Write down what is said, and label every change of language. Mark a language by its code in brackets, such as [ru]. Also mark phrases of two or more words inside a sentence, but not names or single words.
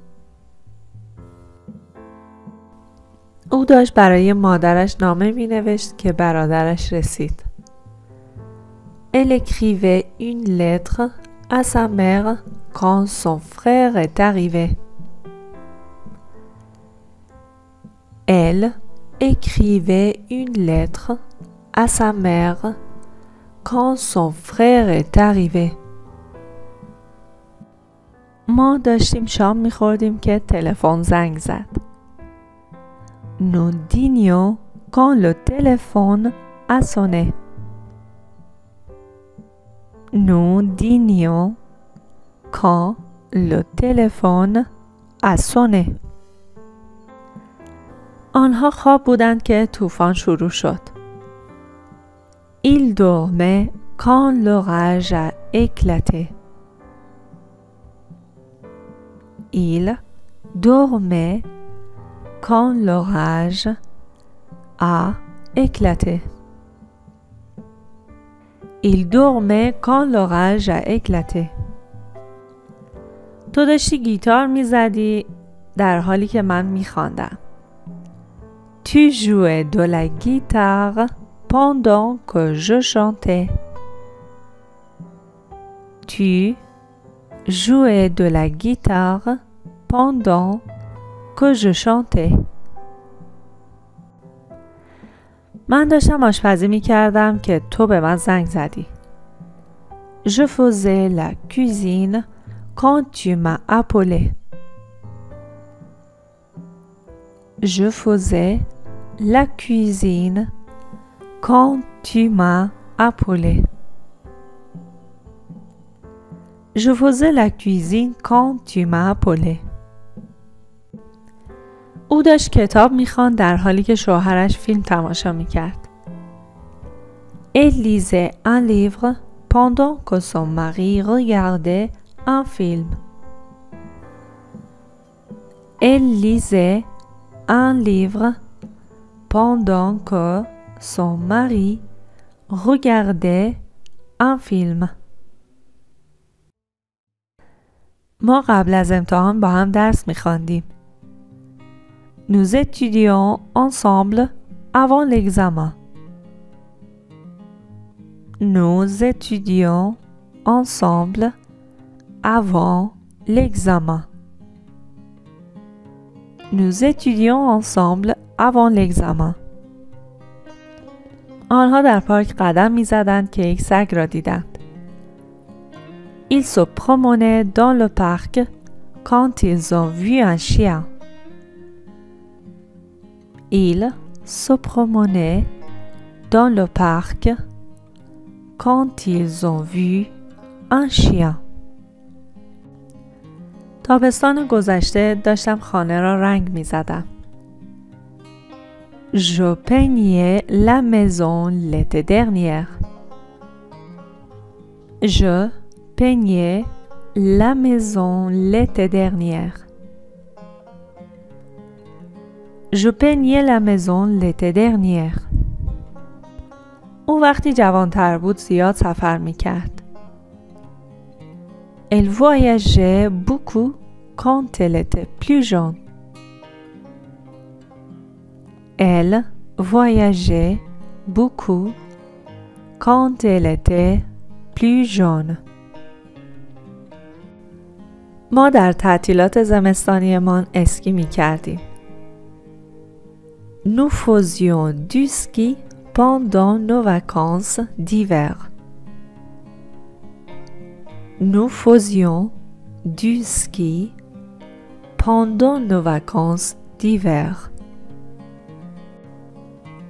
[fa] او داشت برای مادرش نامه می نوشت که برادرش رسید. [fr] Elle écrivait une lettre à sa mère quand son frère est arrivé. Elle écrivait une lettre à sa mère quand son frère est arrivé. [fa] ما داشتیم شام می‌خوردیم که تلفن زنگ زد. [fr] Nous dînions quand le téléphone a sonné. Nous dînions quand le téléphone a sonné. [fa] آنها خواب بودند که طوفان شروع شد. [fr] Ils dormaient quand l'orage a éclaté. Ils dormaient quand l'orage a éclaté. Il dormait quand l'orage a éclaté. [fa] تو داشتی گیتار میزدی در حالی که من میخواندم. [fr] Tu jouais de la guitare pendant que je chantais. Tu jouais de la guitare pendant que je chantais. [fa] من داشتم آشپزی می کردم که تو به من زنگ زدی. [fr] Je faisais la cuisine quand tu m'as appelé. Je faisais la cuisine quand tu m'as appelé. Je faisais la cuisine quand tu m'as appelé. [fa] او داشت کتاب میخواند در حالی که شوهرش فیلم تماشا میکرد. [fr] Elle lisait un livre pendant que son mari regardait un film. Elle lisait un livre pendant que son mari regardait un film. [fa] ما قبل از امتحان با هم درس میخواندیم. [fr] Nous étudions ensemble avant l'examen. Nous étudions ensemble avant l'examen. Nous étudions ensemble avant l'examen. [fa] آنها در پارک قدم می زدند که یک سگ را دیدند. [fr] Ils se promenaient dans le parc quand ils ont vu un chien. Ils se promenaient dans le parc quand ils ont vu un chien. [fa] تابستان گذشته داشتم خانه را رنگ می زدم. [fr] Je peignais la maison l'été dernier. Je peignais la maison l'été dernier. Je peignais la maison l'été dernier. [fa] او وقتی جوانتر بود زیاد سفر می کرد. [fr] Elle voyageait beaucoup quand elle était plus jeune. Elle voyageait beaucoup quand elle était plus jeune. [fa] ما در تعطیلات زمستانیمان اسکی می کردیم. [fr] Nous faisions du ski pendant nos vacances d'hiver. Nous faisions du ski pendant nos vacances d'hiver.